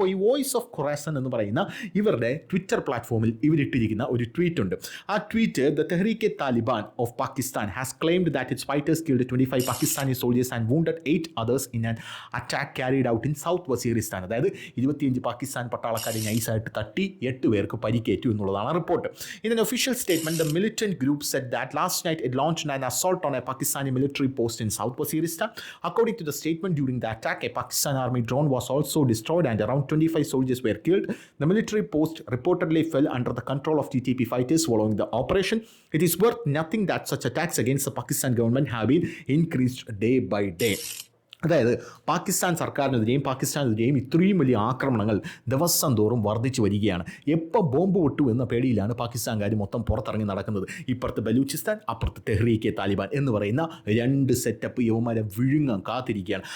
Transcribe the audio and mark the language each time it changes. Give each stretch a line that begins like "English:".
Malayalam: അപ്പോൾ ഈ voice of Khorasan എന്ന് പറയുന്ന ഇവരുടെ ട്വിറ്റർ പ്ലാറ്റ്ഫോമിൽ ഇവരിട്ടിരിക്കുന്ന ഒരു ട്വീറ്റ് ഉണ്ട്. ആ tweet
English: The Tehreek-e Taliban of Pakistan has claimed that its fighters killed 25 Pakistani soldiers and wounded 8 others in an attack carried out in South Waziristan.
Malayalam: അതായത് 25 പാകിസ്ഥാൻ പട്ടാളക്കാരെ നൈസായിട്ട് തട്ടി 8 പേർക്ക് പരിക്കേറ്റു എന്നുള്ളതാണ് report.
English: In an official statement, the militant group said that last night it launched an assault on a Pakistani military post in South Waziristan. According to the statement, during the attack, a Pakistan army drone was also destroyed and around 25 soldiers were killed. The military post reportedly fell under the control of TTP fighters following the operation. It is worth nothing that such attacks against the Pakistan government have been increased day by day.
Malayalam: അതായത് പാകിസ്ഥാൻ സർക്കാരിനെതിരെയും പാകിസ്ഥാനെതിരെയും ഇത്രയും വലിയ ആക്രമണങ്ങൾ ദിവസം തോറും വർദ്ധിച്ചു വരികയാണ്. എപ്പോൾ bomb പൊട്ടു എന്ന പേടിയിലാണ് പാകിസ്ഥാൻകാർ മൊത്തം പുറത്തിറങ്ങി നടക്കുന്നത്. ഇപ്പുറത്ത് ബലൂചിസ്ഥാൻ, അപ്പുറത്ത് തെഹ്രീക്കെ താലിബാൻ എന്ന് പറയുന്ന രണ്ട് സെറ്റപ്പ് യവന്മാരെ വിഴുങ്ങാൻ കാത്തിരിക്കുകയാണ്.